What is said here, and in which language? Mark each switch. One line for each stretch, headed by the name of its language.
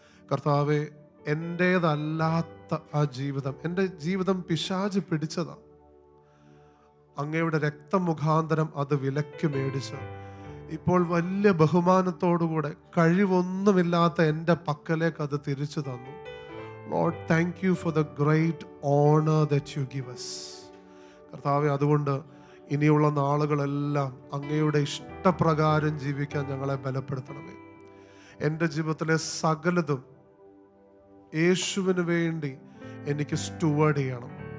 Malayalam: കർത്താവെ, എൻ്റേതല്ലാത്ത ആ ജീവിതം, എൻ്റെ ജീവിതം പിശാച് പിടിച്ചതാണ്. അങ്ങയുടെ രക്തമുഖാന്തരം അത് വിലക്ക് മേടിച്ച് ഇപ്പോൾ വലിയ ബഹുമാനത്തോടുകൂടെ കഴിവൊന്നുമില്ലാത്ത എൻ്റെ പക്കലേക്ക് അത് തിരിച്ചു തന്നു.
English: Lord, thank you for the great honor that you give us.
Malayalam: കർത്താവെ, അതുകൊണ്ട് ഇനിയുള്ള നാളുകളെല്ലാം അങ്ങയുടെ ഇഷ്ടപ്രകാരം ജീവിക്കാൻ ഞങ്ങളെ ബലപ്പെടുത്തണമേ. എൻ്റെ ജീവിതത്തിലെ സകലതും യേശുവിന് വേണ്ടി എനിക്ക് സ്റ്റുവേർഡ് ചെയ്യണം.